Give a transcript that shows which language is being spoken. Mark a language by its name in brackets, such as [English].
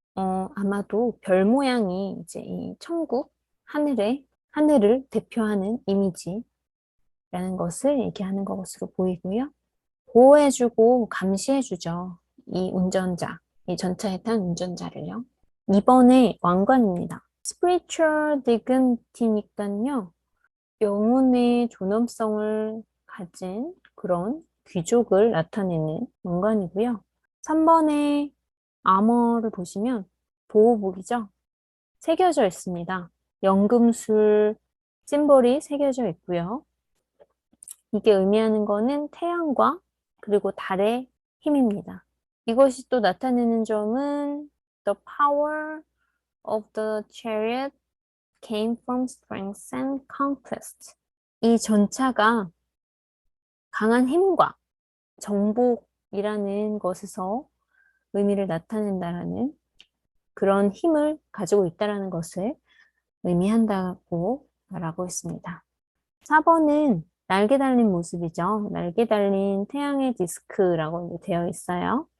[Korean] 아마도 별 모양이 이제 이 천국, 하늘을 대표하는 이미지라는 것을 얘기하는 것으로 보이고요. 보호해주고 감시해주죠. 이 운전자, 이 전차에 탄 운전자를요. 2번의 왕관입니다. [English] Spiritual Dignity [Korean] 니까요. 영혼의 존엄성을 가진 그런 귀족을 나타내는 왕관이고요. 3번의 아머를 보시면 보호복이죠. 새겨져 있습니다. 연금술 심볼이 새겨져 있고요. 이게 의미하는 거는 태양과 그리고 달의 힘입니다. 이것이 또 나타내는 점은 [English] The power of the chariot came from strength and conquest. [Korean] 이 전차가 강한 힘과 정복이라는 것에서 의미를 나타낸다라는 그런 힘을 가지고 있다라는 것을 의미한다고 말하고 있습니다. 4번은 날개 달린 모습이죠. 날개 달린 태양의 디스크라고 되어 있어요.